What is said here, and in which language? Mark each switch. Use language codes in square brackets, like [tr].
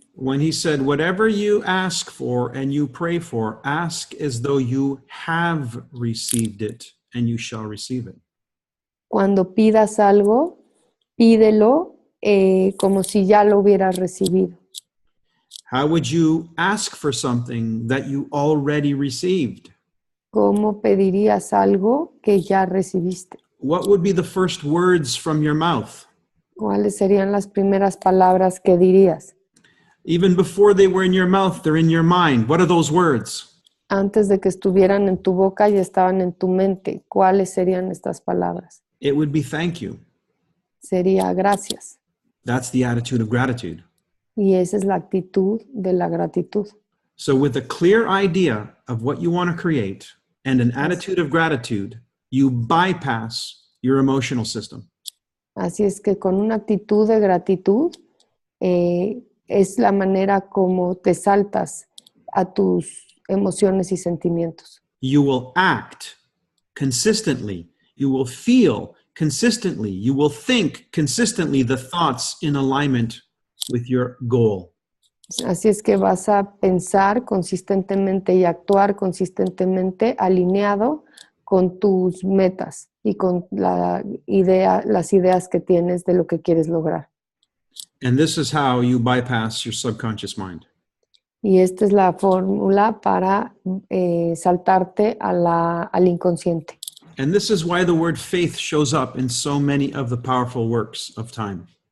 [en] When he said, whatever you ask for and you pray for, ask as though you have received it and you shall receive it. [es] Cuando pidas algo, pídelo como si ya lo hubieras recibido. [en] How would you ask for something that you already received? [es] ¿Cómo pedirías algo que ya recibiste? [en] What would be the first words from your mouth? [es] ¿Cuáles serían las primeras palabras que dirías? [en] Even before they were in your mouth, they're in your mind. What are those words? [es] Antes de que estuvieran en tu boca y estaban en tu mente. ¿Cuáles serían estas palabras? [en] It would be thank you. [es] Sería gracias. [en] That's the attitude of gratitude. [es] Y esa es la actitud de la gratitud. [en] So with a clear idea of what you want to create and an attitude of gratitude, you bypass your emotional system. [es] Así es que con una actitud de gratitud es la manera como te saltas a tus emociones y sentimientos. [en] You will act consistently. You will feel consistently. You will think consistently the thoughts in alignment with your goal. [es] Así es que vas a pensar consistentemente y actuar consistentemente alineado con tus metas y con las ideas que tienes de lo que quieres lograr. [en] And this is how you bypass your subconscious mind. [es] Y esta es la fórmula para saltarte al inconsciente. [en] And this is why the word faith shows up in so many of the powerful works of time.